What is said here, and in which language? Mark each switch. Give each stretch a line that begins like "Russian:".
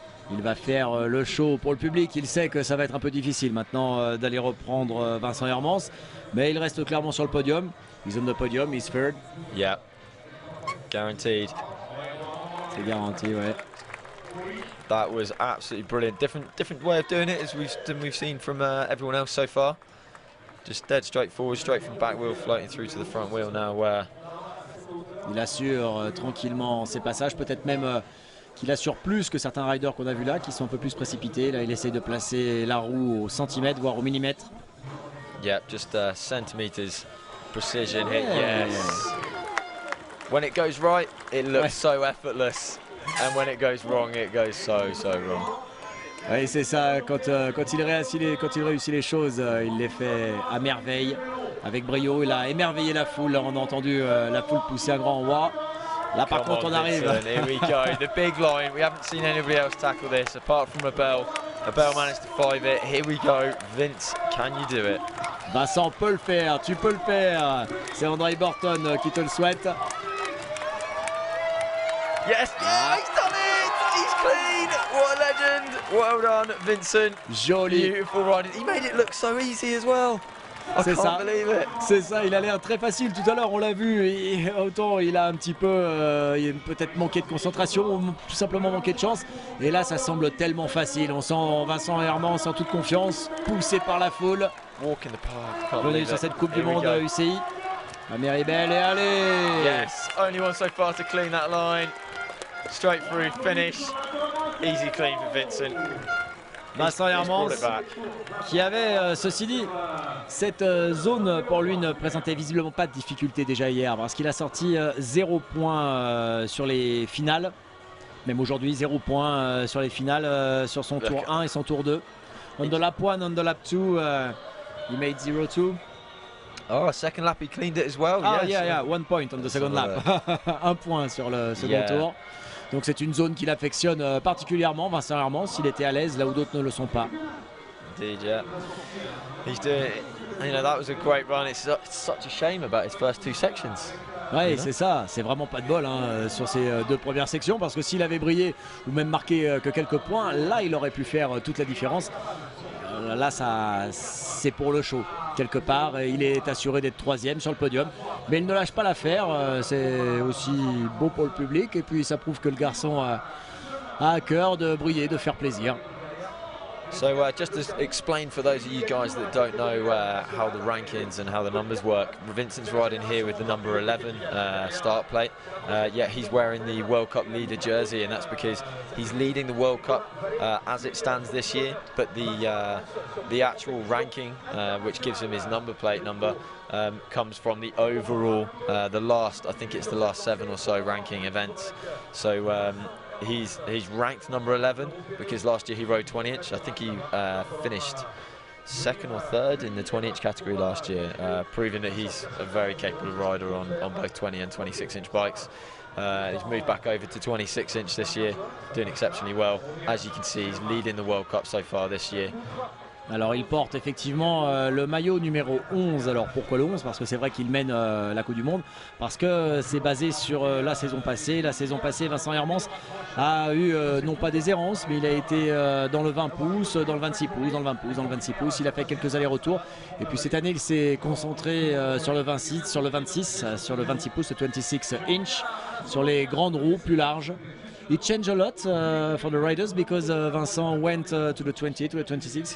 French: Il va faire le show pour le public. Il sait que ça va être un peu difficile maintenant d'aller reprendre Vincent Hermans, mais il reste clairement sur le podium.
English: He's on the podium, he's third. Yeah, guaranteed.
French: C'est garanti, ouais.
English: That was absolutely brilliant. Different way of doing it as we've seen from everyone else so far. Just dead straight forward, straight from back wheel, floating through to the front wheel now.
French: Il assure tranquillement ses passages, peut-être même qu'il assure plus que certains riders qu'on a vu là, qui sont un peu plus précipités. Là, il essaye de placer la roue au centimètre, voire au millimètre.
English: Yeah, just centimeters precision hit. Yes. When it goes right, it looks so effortless. And when it goes wrong, it goes so wrong.
French: Oui, c'est ça. Quand il réussit les choses, il les fait à merveille, avec brio. Il a émerveillé la foule. On a entendu la foule pousser un grand roi. Là, par contre, on arrive.
English: Here we go. The big line. We haven't seen anybody else tackle this apart from Abel. Abel managed to 5 it. Here we go. Vince, can you do it?
French: Vincent peut le faire. Tu peux le faire. C'est André Borton qui te le souhaite.
English: Yes, he's done it! He's clean! What a legend! Well done, Vincent.
French: Joli.
English: Beautiful riding. He made it look so easy as well. I can't believe it.
French: C'est ça, il a l'air très facile. Tout à l'heure, on l'a vu. Et autant il a un petit peu, peut-être manqué de concentration, ou tout simplement manqué de chance. Et là, ça semble tellement facile. On sent Vincent Hermans en toute confiance, poussé par la foule.
English: Walk in the park.
French: Venu sur cette Coupe du Monde UCI. La Méribel et allez!
English: Yes, only one so far to clean that line. Straight through, finish. Easy clean for Vincent.
French: Vincent Hermans, qui avait, ceci dit, cette zone pour lui ne présentait visiblement pas de difficulté déjà hier, parce qu'il a sorti 0 point sur les finales. Même aujourd'hui, 0 points sur les finales, sur son tour 1 et son tour 2.
English: On the lap 1, on the lap 2, he made 0-2. Oh, second lap he cleaned it as well. Ah, yes. yeah, 1 point on the second lap.
French: Un point sur le second tour. Donc c'est une zone qu'il affectionne particulièrement, Vincent Hermans, s'il était à l'aise là où d'autres ne le sont pas.
English: Indeed, yeah. He's doing, you know, that was a great run. It's such a shame about his first 2 sections.
French: Ouais, c'est ça, c'est vraiment pas de bol sur ces 2 premières sections, parce que s'il avait brillé ou même marqué que quelques points, là il aurait pu faire toute la différence. Là, c'est pour le show. Quelque part, il est assuré d'être 3e sur le podium, mais il ne lâche pas l'affaire. C'est aussi beau pour le public, et puis ça prouve que le garçon a à cœur de briller, de faire plaisir.
English: So just to explain for those of you guys that don't know how the rankings and how the numbers work, Vincent's riding here with the number 11 start plate. Yeah, he's wearing the World Cup leader jersey, and that's because he's leading the World Cup as it stands this year. But the actual ranking, which gives him his number plate number, comes from the overall, I think it's the last 7 or so ranking events. So he's ranked number 11 because last year he rode 20-inch. I think he finished 2nd or 3rd in the 20-inch category last year, proving that he's a very capable rider on both 20 and 26-inch bikes. He's moved back over to 26-inch this year, doing exceptionally well. As you can see, he's leading the World Cup so far this year.
French: Alors il porte effectivement le maillot numéro 11. Alors pourquoi le 11? Parce que c'est vrai qu'il mène la Coupe du Monde, parce que c'est basé sur la saison passée. La saison passée, Vincent Hermans a eu non pas des errances, mais il a été dans le 20 pouces, dans le 26 pouces, dans le 20 pouces, dans le 26 pouces. Il a fait quelques allers-retours. Et puis cette année, il s'est concentré sur le 26, sur le 26, sur le 26 pouces, le 26 inch, sur les grandes roues plus larges.
English: It changed a lot for the riders because Vincent went to the 20, to the 26.